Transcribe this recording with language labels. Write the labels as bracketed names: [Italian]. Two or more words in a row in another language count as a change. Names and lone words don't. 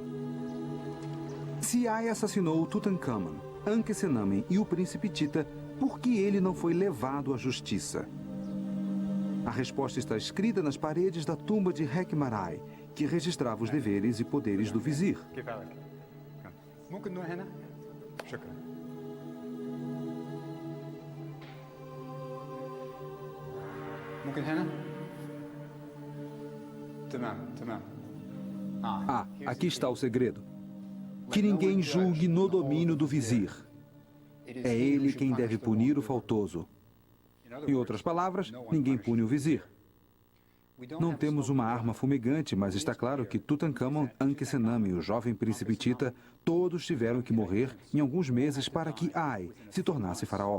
[Portuguese] Se Ai assassinou Tutankhamon, Ankhesenamen e o príncipe Tita, por que ele não foi levado à justiça? A resposta está escrita nas paredes da tumba de Hekmarai, que registrava os deveres e poderes do vizir. [Arabic] ممكن نروح هنا؟ شكرا. ممكن هنا؟ تمام. [Portuguese] Ah, aqui está o segredo. Que ninguém julgue no domínio do vizir. É ele quem deve punir o faltoso. Em outras palavras, ninguém pune o vizir. Não temos uma arma fumegante, mas está claro que Tutankhamon, Ankhesenamen e o jovem príncipe Tita todos tiveram que morrer em alguns meses para que Ai se tornasse faraó.